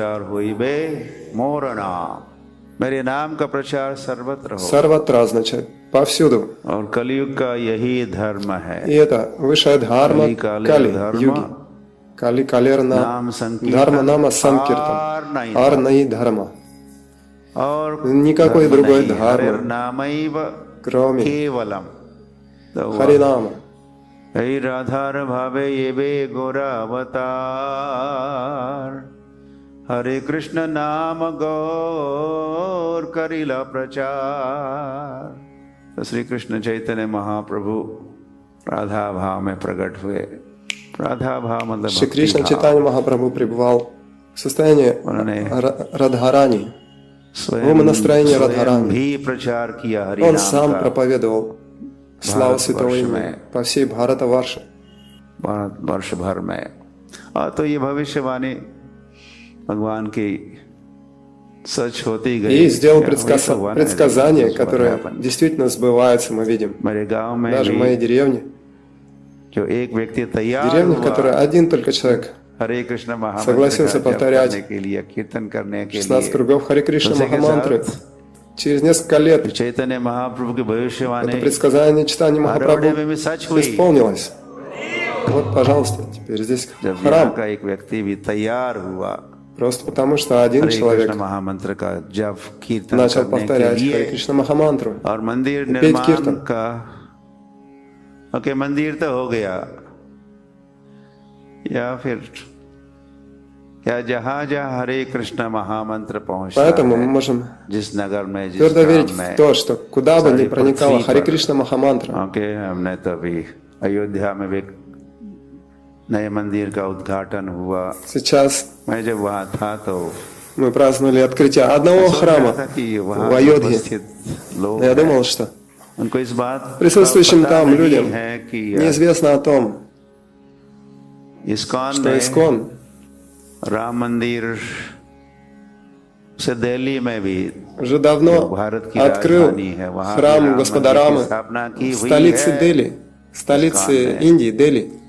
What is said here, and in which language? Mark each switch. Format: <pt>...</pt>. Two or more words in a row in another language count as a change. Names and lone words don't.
<ru>Сарватра означает повсюду. И это высшая дхарма Кали-юги.</ru> <bn>কলি কালের ধর্ম নাম সংকীর্তন আর নাই ধর্ম.</bn> <ru>Никакой другой дхармы, кроме Харинама.</ru> <bn>রাধার ভাবে এবে গোরা অবতার হরে কৃষ্ণ নাম গৌর করিল প্রচার.</bn> <hi>तो श्री कृष्ण चैतन्य महाप्रभु राधा भाव में प्रकट हुए. राधा भाव मतलब</hi> <ru>Шри Кришна Чайтанья Махапрабху пребывал в состоянии Радхарани, в умонастроении Радхарани. Он сам проповедовал славу святого имени по всей Бхарата-варше.</ru> <hi>वर्ष भर में. तो ये भविष्यवाणी भगवान की सच होती गई.</hi> <ru>И сделал предсказание, которое действительно сбывается, мы видим. Даже в моей деревне. Деревня, в которой один только человек согласился повторять 16 кругов Харе Кришна Махамантры. Через несколько лет это предсказание Чайтаньи Махапрабху исполнилось. Вот, пожалуйста, теперь здесь храм. Просто потому, что один человек начал повторять Харе Кришна Махамантру и петь киртан.</ru> <hi>ओके मंदिर तो हो गया या फिर क्या जहाँ हरे कृष्ण महामंत्र पहुँचता है,</hi> <ru>поэтому мы можем</ru> <hi>जिस नगर में</hi> <ru>твердо верить в то, что куда бы ни проникала Харе Кришна Махамантра.</ru> <hi>हमने तो अभी अयोध्या में एक नए मंदिर का उद्घाटन हुआ.</hi> <ru>Сейчас</ru> <hi>मैं जब वहाँ था तो</hi> <ru>мы праздновали открытие одного храма в Айодхе. Я думал, что присутствующим там людям неизвестно о том, что Искон уже давно открыл храм Господа Рамы в столице Дели, столице Индии, Дели.</ru>